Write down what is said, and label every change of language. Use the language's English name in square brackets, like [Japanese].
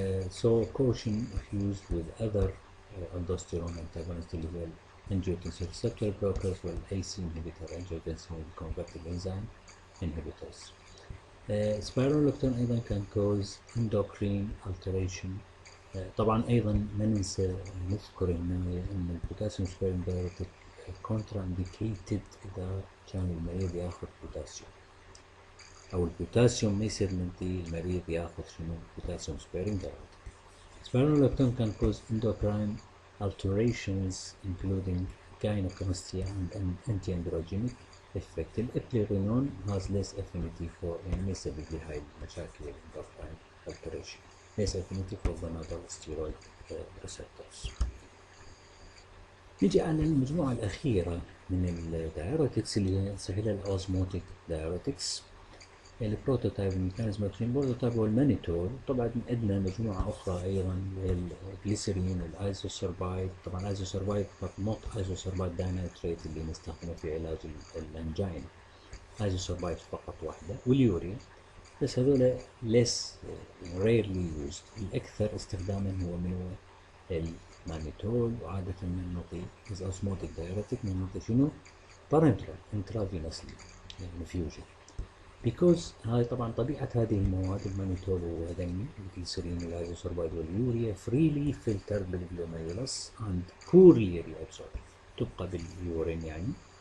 [English] So caution if used with other aldosterone antagonists [Arabic] اللي هو [English] angiotensin receptor blockers والAC inhibitor angiotensin converting enzyme inhibitors. Spironolactone [Arabic] أيضا [English] can cause endocrine alteration [Arabic] طبعا ايضا ما ننسى نذكر ان البوتاسيوم سبيرنج دايوريتك كونترا انديكيتد اذا كان المريض ياخذ بوتاسيوم، او البوتاسيوم ما يصير منتي المريض ياخذ شنو بوتاسيوم سبيرنج دايوريتك. [English] Spironolactone can cause endocrine alterations including gynecomastia and anti-androgenic effect. الابليرينون has less affinity for [Arabic] يعني يسبب لي هاي المشاكل [English] endocrine alteration less affinity for the nodal steroid receptors. [Arabic] نجي على المجموعة الأخيرة من الدايوريتكس اللي هي سهلة الأوزموتيك دايوريتكس. البروتوتايب ميكانيزم اكشن البروتوتايب هو المانيتول. طبعا عندنا مجموعه اخرى ايضا الجليسرين والايزوسربايد. طبعا الايزوسربايد نوت ايزوسربايد داينايتريت اللي نستخدمه في علاج الانجين، ايزوسربايد فقط واحده، واليوريا. بس هذول [English] less rarely used. [Arabic] الاكثر استخداما هو من هو المانيتول، وعاده من نعطي از اوزموتيك دايوريتك من نعطي شنو بارنترال انترافينوسلي يعني فيوجن. بيكوز هاي طبعا طبيعة هذه المواد المانيتول وهذين الجليسرين والايزوسوربايد واليوريا فريلي فلترد بالجلوميرولس اند بورلي ريابسورب، تبقى باليورين يعني.